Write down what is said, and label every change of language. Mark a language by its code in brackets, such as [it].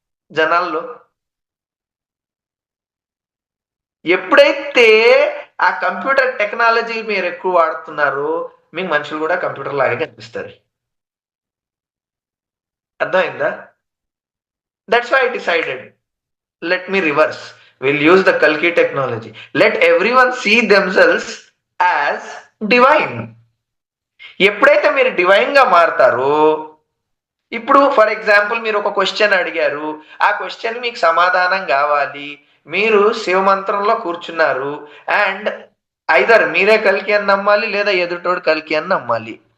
[te] జనాల్లో ఎప్పుడైతే ఆ కంప్యూటర్ టెక్నాలజీ మీరు ఎక్కువ వాడుతున్నారో మీకు మనుషులు కూడా కంప్యూటర్ లాగే కనిపిస్తారు. అర్థమైందా? [en] That's why I decided, let me reverse. We'll use the Kalki technology. Let everyone see themselves as divine. [te] ఎప్పుడైతే మీరు డివైన్ గా మారతారో, ఇప్పుడు ఫర్ ఎగ్జాంపుల్ మీరు ఒక క్వశ్చన్ అడిగారు, ఆ క్వశ్చన్ మీకు సమాధానం కావాలి, మీరు శివమంత్రంలో కూర్చున్నారు, అండ్ ఐదర్ మీరే కల్కి అని నమ్మాలి లేదా ఎదుటోడు కల్కి అని నమ్మాలి.